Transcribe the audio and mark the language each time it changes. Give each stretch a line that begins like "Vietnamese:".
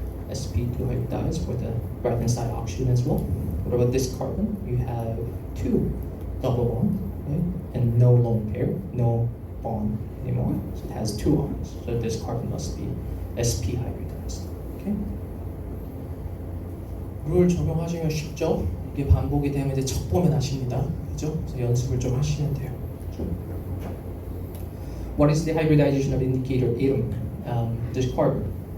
English: sp2 hybridized for the right hand side oxygen as well. What about this carbon? You have 2 double bond, right? And no lone pair, no bond anymore. So it has 2 arms. So this carbon must be sp hybridized. Okay?
Korean: 룰 적용하시면 쉽죠? 이게 반복이 되면 이제 첫 보면 아십니다. 그죠? 그래서 연습을 좀 하시면 돼요.
English: What is the hybridization of indicator atom? This carbon.